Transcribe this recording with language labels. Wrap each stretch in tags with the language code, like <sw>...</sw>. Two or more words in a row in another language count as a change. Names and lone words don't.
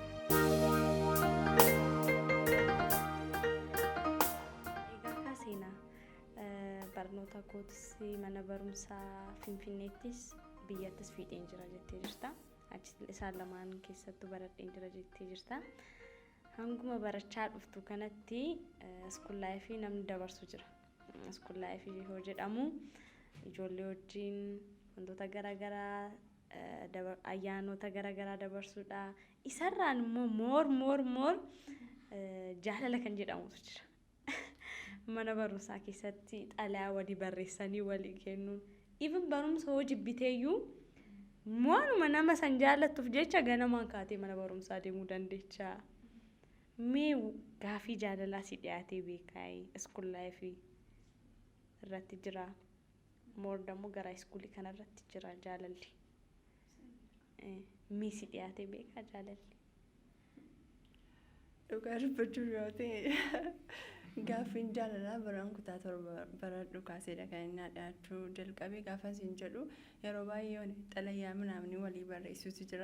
<om>Barnoota kootis mana barumsaa Finfinneettis biyyattis fiixeen jira jettee jirta. Achi isaan lamaan keessattuu baradheen jira jettee jirta. Hanguma barachaa dhuftu kanatti</om> <en>school life</en> <om>namni dabarsu jira.</om> <en>School life</en> <om>yoo jedhamu ijoollee wajjin wantoota garaagaraa ayyaanota garaagaraa dabarsuudha. Isarraan immoo more jaalala kan jedhamutu jira. Mana barumsaa keessatti xalayaa walii barreessanii walii kennuun even barumsa hojii biteeyyuu waanuma nama san jaallattuuf jecha ganamaan kaatee mana barumsaa deemuu dandeecha. Mee gaafii jaalalaa si dhiyaatee beekaayee</om> <en>school life</en> <om>irratti jira moordammoo gara iskuulii kanarratti jira jaalalli. Mee si dhiyaatee beekaa jaalalli? Dhugaa dubbachuu yoo ta'e gaaffiin jaalalaa baraan kutaa torba bara dhukaaseedha kan inni dhiyaachuu jalqabee gaafa siin jedhu yeroo baay'ee xalayaa minaamni walii barreessuutu jira.</om>